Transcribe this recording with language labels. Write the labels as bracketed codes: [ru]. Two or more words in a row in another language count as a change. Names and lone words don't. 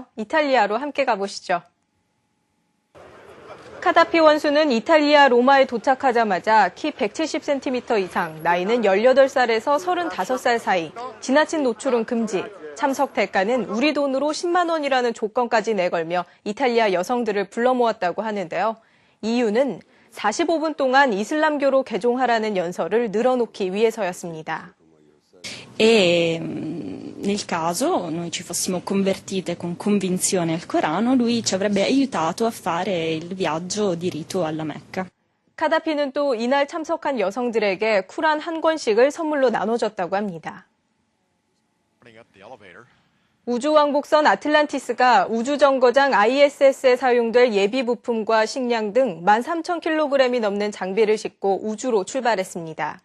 [ko] 이탈리아로 함께 가보시죠. 카다피 원수는 이탈리아 로마에 도착하자마자 키 170cm 이상, 나이는 18살에서 35살 사이, 지나친 노출은 금지, 참석 대가는 우리 돈으로 10만 원이라는 조건까지 내걸며 이탈리아 여성들을 불러 모았다고 하는데요. 이유는 45분 동안 이슬람교로 개종하라는 연설을 늘어놓기 위해서였습니다. [it] Nel caso noi ci fossimo convertite con convinzione al Corano, lui ci avrebbe aiutato a fare il viaggio di rito alla Mecca. [ko] 카다피는 또 이날 참석한 여성들에게 쿠란 한 권씩을 선물로 나눠줬다고 합니다. 우주왕복선 아틀란티스가 우주정거장 ISS에 사용될 예비 부품과 식량 등 13,000kg이 넘는 장비를 싣고 우주로 출발했습니다.